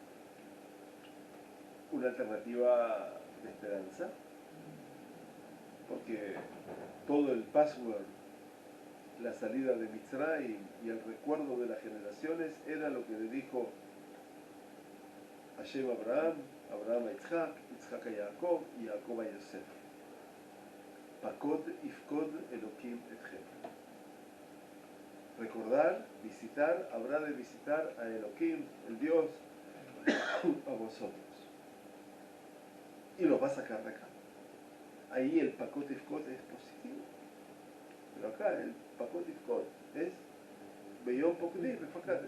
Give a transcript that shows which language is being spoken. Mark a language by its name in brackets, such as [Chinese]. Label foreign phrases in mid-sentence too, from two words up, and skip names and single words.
[Spanish] una alternativa de esperanza, porque todo el password, la salida de Mitzrayim y el recuerdo de las generaciones era lo que le dijo Hashem a Abraham, Abraham a Yitzhak, Yitzhak a Jacob y Jacob a Yosef. [Hebrew] פקוד יפקוד אלוקים אתכם. [Spanish] Recordar, visitar, habrá de visitar a Elokim, el Dios, a vosotros. Y lo va a sacar de acá. Ahí el [Hebrew] פקוד יפקוד [Spanish] es positivo. Pero acá el [Hebrew] פקוד יפקוד es ביום פקדי ופקדתי.